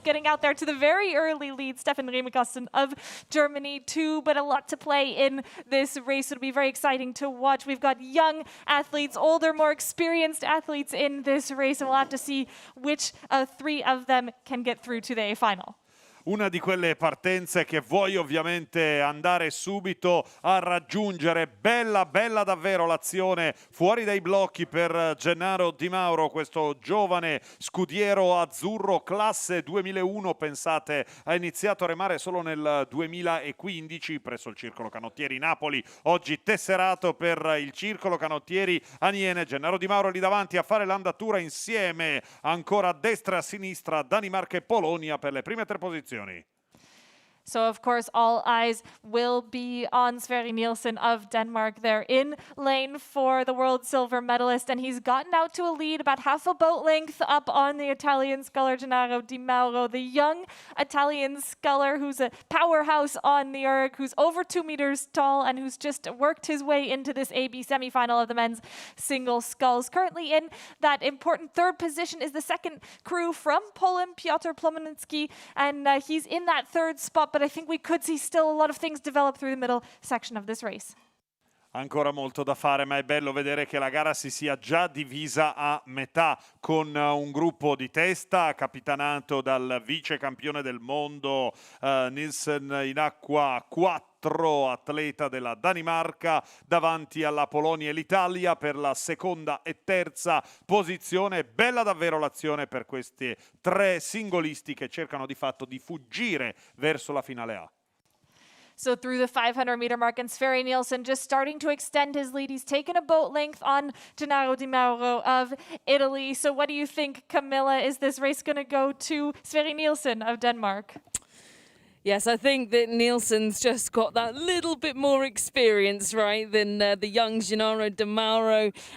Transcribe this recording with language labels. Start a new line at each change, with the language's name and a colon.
English: Getting out there to the very early lead, Stefan Remikosten of Germany too, but a lot to play in this race. It'll be very exciting to watch. We've got young athletes, older, more experienced athletes in this race, and we'll have to see which three of them can get through to the A final.
Italian: Una di quelle partenze che vuoi ovviamente andare subito a raggiungere. Bella, bella davvero l'azione fuori dai blocchi per Gennaro Di Mauro, questo giovane scudiero azzurro classe 2001. Pensate, ha iniziato a remare solo nel 2015 presso il Circolo Canottieri Napoli, oggi tesserato per il Circolo Canottieri Aniene. Gennaro Di Mauro lì davanti a fare l'andatura insieme ancora a destra e a sinistra Danimarca e Polonia per le prime tre posizioni.
English: So, of course, all eyes will be on Sverre Nielsen of Denmark there in lane 4, the world silver medalist, and he's gotten out to a lead about half a boat length up on the Italian sculler Gennaro Di Mauro, the young Italian sculler who's a powerhouse on the erg, who's over 2 meters tall and who's just worked his way into this AB semifinal of the men's single sculls. Currently in that important third position is the second crew from Poland, Piotr Plominski, and he's in that third spot, but I think we could see still a lot of things develop through the middle section of this race.
Italian: Ancora molto da fare, ma è bello vedere che la gara si sia già divisa a metà, con un gruppo di testa capitanato dal vice campione del mondo Nielsen in acqua 4 atleta della Danimarca, davanti alla Polonia e l'Italia per la seconda e terza posizione. Bella davvero l'azione per questi tre singolisti che cercano di fatto di fuggire verso la finale A.
English: So through the 500-meter mark, and Sverre Nielsen just starting to extend his lead. He's taken a boat length on Gennaro Di Mauro of Italy. So what do you think, Camilla? Is this race going to go to Sverre Nielsen of Denmark? Yes, I think that Nielsen's just got that little bit more experience, right, than the young Gennaro Di Mauro.